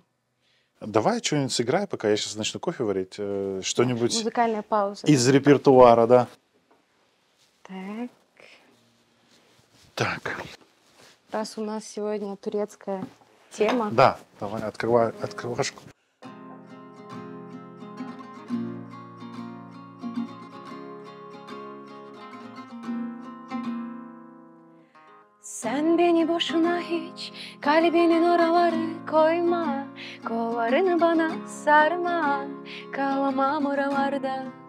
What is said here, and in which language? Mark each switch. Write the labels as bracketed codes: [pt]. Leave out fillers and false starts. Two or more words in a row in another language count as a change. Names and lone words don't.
[ru] Давай что-нибудь сыграй, пока я сейчас начну кофе варить. Что-нибудь Музыкальная пауза. из репертуара, да. Так, Так, раз у нас сегодня турецкая тема. да, давай, открывай открывашку. [tr] Sen beni boşuna hiç kalbinin oraları koyma. Kollarını bana sarma, kalamam oralarda.